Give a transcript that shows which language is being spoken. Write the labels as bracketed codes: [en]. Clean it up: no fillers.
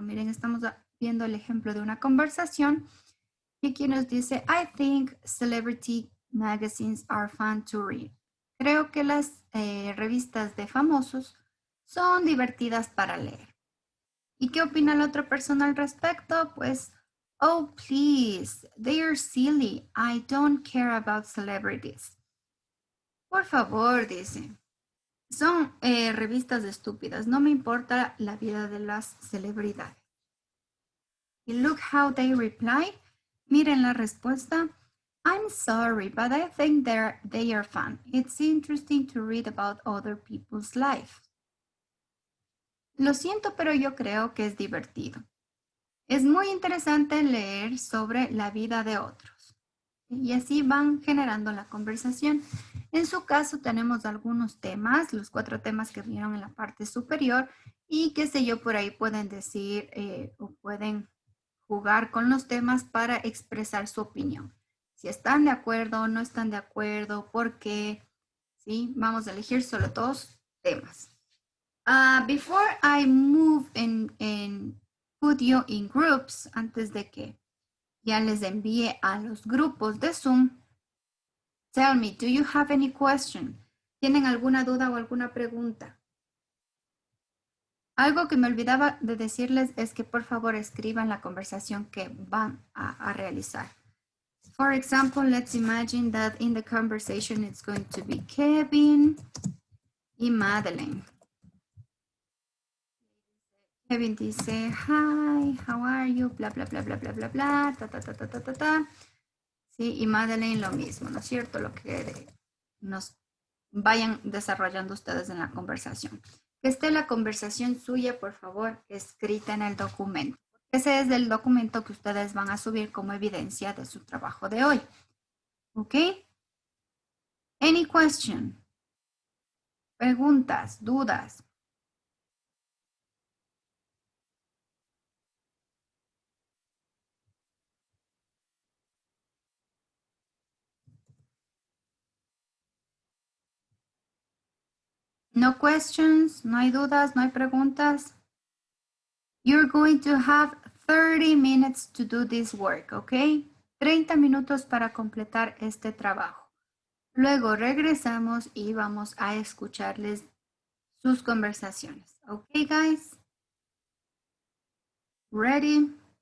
[es] Miren, estamos viendo el ejemplo de una conversación y aquí nos dice, [en] I think celebrity magazines are fun to read. [es] Creo que las revistas de famosos son divertidas para leer. ¿Y qué opina la otra persona al respecto? Pues, [en] oh, please, they are silly. I don't care about celebrities. [es] Por favor, dice. Son revistas estúpidas. No me importa la vida de las celebridades. Y [en] look how they reply. [es] Miren la respuesta. [en] I'm sorry, but I think they are fun. It's interesting to read about other people's life. [es] Lo siento, pero yo creo que es divertido. Es muy interesante leer sobre la vida de otros. Y así van generando la conversación. En su caso tenemos algunos temas, los 4 temas que vieron en la parte superior y qué sé yo, por ahí pueden decir o pueden jugar con los temas para expresar su opinión. Si están de acuerdo o no están de acuerdo, ¿por qué? ¿Sí? Vamos a elegir solo 2 temas. [en] Before I move and put you in groups, [es] antes de que ya les envié a los grupos de Zoom. [en] Tell me, do you have any question? [es] ¿Tienen alguna duda o alguna pregunta? Algo que me olvidaba de decirles es que por favor escriban la conversación que van a realizar. [en] For example, let's imagine that in the conversation it's going to be Kevin y Madeline. Kevin [es] dice, [en] hi, how are you? Bla, bla, bla, bla, bla, bla, bla, ta, ta, ta, ta, ta, ta, ta. [es] Sí, y Madeline lo mismo, ¿no es cierto? Lo que nos vayan desarrollando ustedes en la conversación. Que esté la conversación suya, por favor, escrita en el documento. Ese es el documento que ustedes van a subir como evidencia de su trabajo de hoy. ¿Ok? [en] Any question? [es] Preguntas, dudas. [en] No questions, [es] no hay dudas, no hay preguntas. [en] You're going to have 30 minutes to do this work, ¿ok? [es] 30 minutos para completar este trabajo. Luego regresamos y vamos a escucharles sus conversaciones. [en] ¿Ok, guys? Ready?